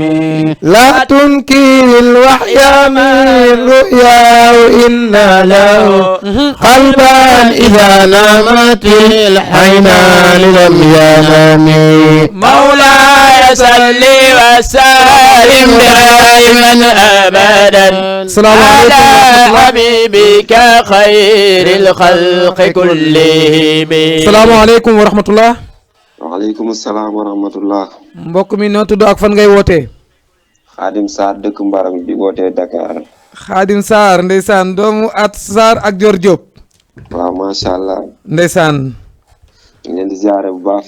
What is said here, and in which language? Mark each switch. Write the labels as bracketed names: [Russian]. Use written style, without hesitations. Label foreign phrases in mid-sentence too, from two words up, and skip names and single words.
[Arabic] لا تنكر الوحي من رؤيا وإن له قلبا إذا نامت الحينان لم ينام مولاي صل وسلم دائما ابدا السلام عليكم على ورحمة الله. حبيبك خير الخلق كلهم السلام عليكم ورحمة الله. وعليكم السلام ورحمة الله. [Wolof] mbokk mi noo tudd ak fan ngay wootee. Xaadim Sarr dëkk Mbarang di wootee Dakar. Xaadim Sarr ndeysaan doomu at Sarr ak Dior Diop. waaw [Arabic] ما شاء الله. [Wolof] ndeysaan. ñu leen di ziare bu baax.